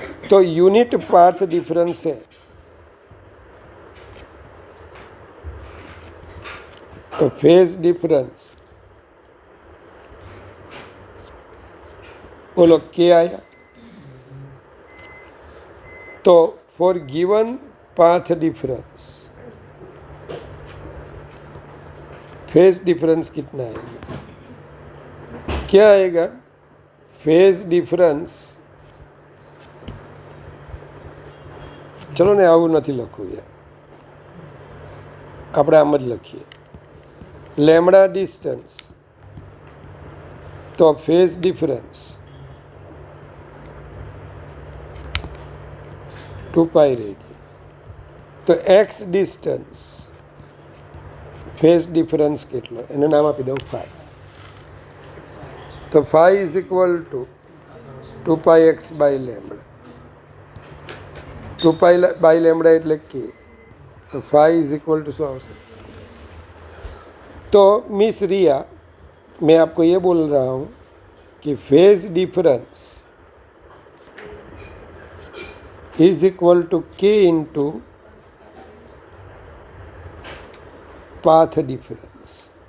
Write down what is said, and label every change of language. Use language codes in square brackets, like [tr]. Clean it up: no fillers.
[hi] तो unit path difference है, तो फेज डिफरेंस बोलो क्या आया? तो for given path difference phase difference कितना आएगा? क्या आएगा? [gu] फेज डिफरेंस, [hi] चलो ने [gu] આવું નથી લખવું યાર, આપણે આમ જ લખીએ, લેમ્બડા ડિસ્ટન્સ તો ફેઝ ડિફરન્સ 2 પાઈ રેડિયન, તો એક્સ ડિસ્ટન્સ ફેઝ ડિફરન્સ કેટલો, એને નામ આપી દઉં ફાઈ। તો phi is equal to 2 pi x by lambda, 2 pi by lambda એટલે કે, [hi] तो फाई इज इक्वल टू 100। तो मिस रिया, मैं आपको ये बोल रहा हूँ कि phase difference is equal to के इंटू पाथ डिफरेंस।